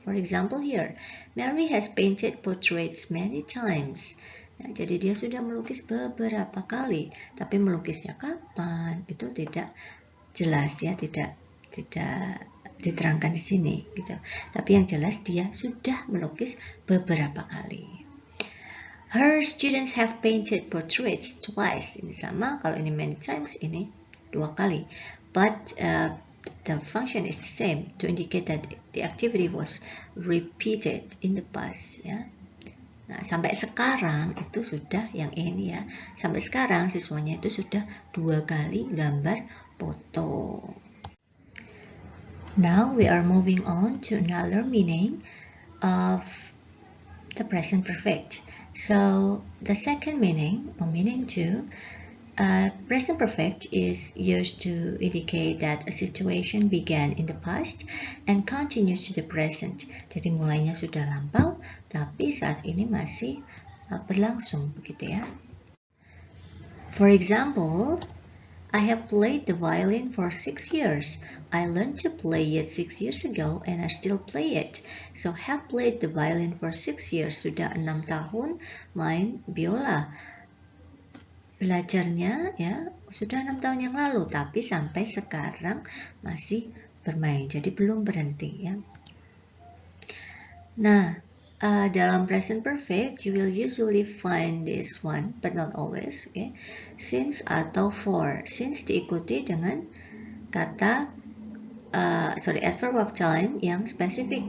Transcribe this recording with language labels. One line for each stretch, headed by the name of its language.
English: For example here, Mary has painted portraits many times.
Indonesian: Ya, jadi dia sudah melukis beberapa kali, tapi melukisnya kapan itu tidak jelas ya, tidak diterangkan di sini gitu. Tapi yang jelas dia sudah melukis beberapa kali.
English: Her students have painted portraits twice.
Indonesian: Ini sama, kalau ini
English: many times,
Indonesian: ini 2 kali.
English: But the function is the same to indicate that the activity was repeated in the past ya.
Indonesian: Nah, sampai sekarang itu sudah yang ini ya. Sampai sekarang siswanya itu sudah 2 kali gambar foto.
English: Now we are moving on to another meaning of the present perfect. So the second meaning, or meaning 2, present perfect is used to indicate that a situation began in the past and continues to the present.
Indonesian: Jadi mulainya sudah lampau, tapi saat ini masih berlangsung, begitu ya.
English: For example, I have played the violin for 6 years. I learned to play it 6 years ago and I still play it. So have played the violin for 6 years.
Indonesian: Sudah 6 tahun main biola. Belajarnya ya sudah 6 tahun yang lalu, tapi sampai sekarang masih bermain. Jadi belum berhenti ya. Nah, dalam
English: present perfect, you will usually find this one, but not always. Okay?
Indonesian: Since atau for. Since diikuti dengan kata adverb of time yang spesifik.